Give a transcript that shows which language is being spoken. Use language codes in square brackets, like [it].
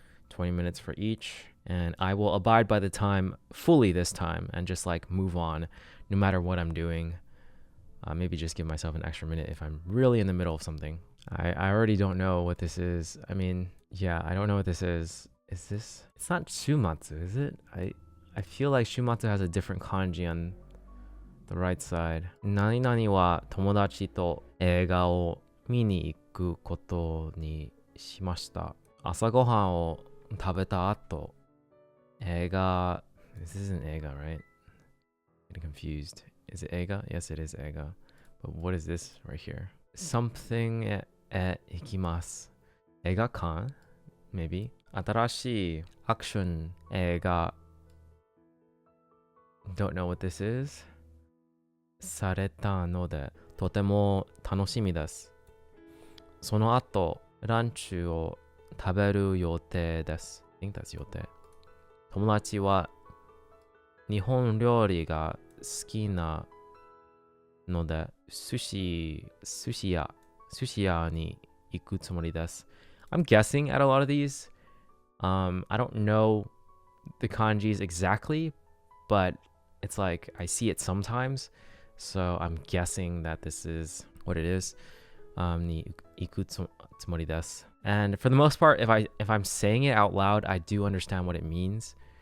[en] 20 minutes for each. And I will abide by the time fully this time and just like move on no matter what I'm doing. Maybe just give myself an extra minute if I'm really in the middle of something. I already don't know what this is. I mean, yeah, I don't know what this is. Is this? It's not shumatsu, is it? I feel like shumatsu has a different kanji on the right side. [ja] 何々は友達と映画を見に行くことにしました。朝ごはんを食べた後、映画... [en] This isn't 映画, right? Getting confused. Is it 映画?Yes, it is 映画. But what is this right here? [ja] Something へ行きます。映画館?Maybe. 新しいアクション映画 [en] Don't know what this is. [ja] されたのでとても楽しみです。その後、ランチを食べる予定です。 [en] I think that's 予定。 [ja] 友達は日本料理が好きなので、寿司屋に行くつもりです。 [en] I'm guessing at a lot of these. I don't know the kanjis exactly, but it's like I see it sometimes. So I'm guessing that this is what it is. [ja] Ni iku tsumori desu. [en] And for the most part, if I'm saying it out loud, I do understand what it means.